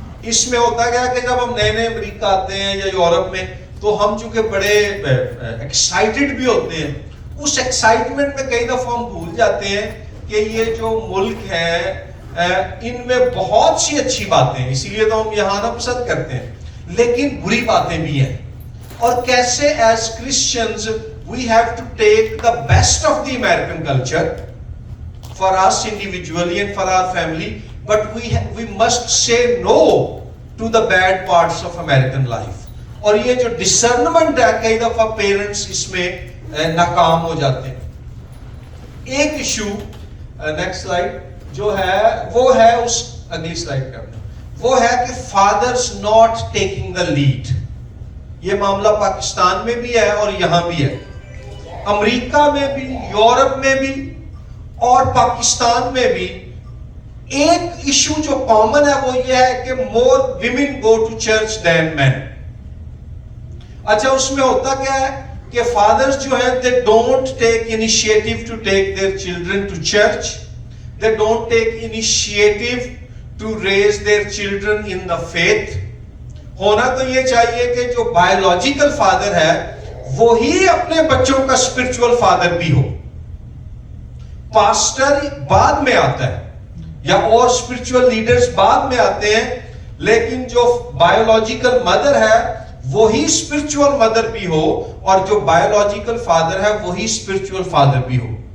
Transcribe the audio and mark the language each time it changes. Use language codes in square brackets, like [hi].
[ur] اس میں ہوتا گیا کہ جب ہم نئے امریکہ آتے ہیں یا یورپ میں, تو ہم چونکہ بڑے ایکسائٹڈ بھی ہوتے ہیں, اس ایکسائٹمنٹ میں کئی دفعہ ہم بھول جاتے ہیں کہ یہ جو ملک ہے ان میں بہت سی اچھی باتیں ہیں, اسی لیے تو ہم یہاں آنا پسند کرتے ہیں, لیکن بری باتیں بھی ہیں. اور کیسے [en] As Christians we have to take the best of the American culture for us individually and for our family, but we must say no to the bad parts of American life. [ur] اور یہ جو discernment ہے کئی دفعہ parents اس میں ناکام ہو جاتے ہیں. ایک ایشو نیکسٹ سلائیڈ جو ہے وہ ہے, اس اگلی سلائیڈ کرنا, وہ ہے کہ [en] Fathers not taking the lead. [ur] یہ معاملہ پاکستان میں بھی ہے اور یہاں بھی ہے, امریکہ میں بھی, یورپ میں بھی اور پاکستان میں بھی. ایک ایشو جو کامن ہے وہ یہ ہے کہ [en] More women go to church then men. [ur] اچھا, اس میں ہوتا کیا ہے کہ فادرز جو ہیں [en] they don't take initiative to take their children to church, they don't take initiative to raise their children in the faith. [ur] ہونا تو یہ چاہیے کہ جو بایولوجیکل فادر ہے وہی اپنے بچوں کا اسپرچول فادر بھی ہو. پاسٹر بعد میں آتا ہے یا اور اسپرچول لیڈرز بعد میں آتے ہیں, لیکن جو بایولوجیکل مدر ہے وہی اسپرچول مدر بھی ہو, اور جو بایولوجیکل فادر ہے وہی اسپرچول فادر بھی ہو.